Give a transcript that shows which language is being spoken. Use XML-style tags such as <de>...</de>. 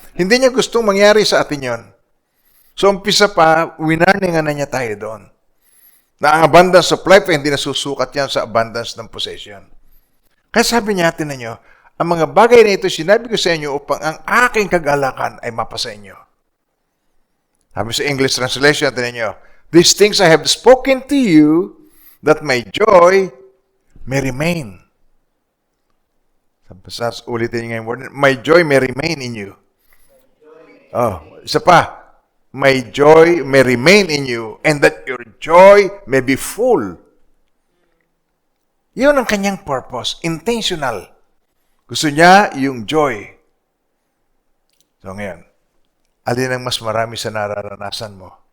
<tl>Hindi niya gustong mangyari sa atin yon. So, umpisa pa, winarningan na niya tayo doon. Na ang</tl> <en>abundance of life</en> <tl>ay hindi nasusukat yan sa abundance ng possession. Kaya sabi niya natin ninyo, ang mga bagay na ito sinabi ko sa inyo upang ang aking kagalakan ay mapa sa inyo. Sabi sa English translation natin ninyo,</tl> <en>these things I have spoken to you that my joy may remain.</en> <tl>Ulitin niyo yung word.</tl> <en>My joy may remain in you.</en> <tl>Oh, isa pa.</tl> <en>My joy may remain in you and that your joy may be full.</en> <tl>Yun ang kanyang purpose. Intentional. Gusto niya yung joy. So ngayon, alin ang mas marami sa nararanasan mo?</tl>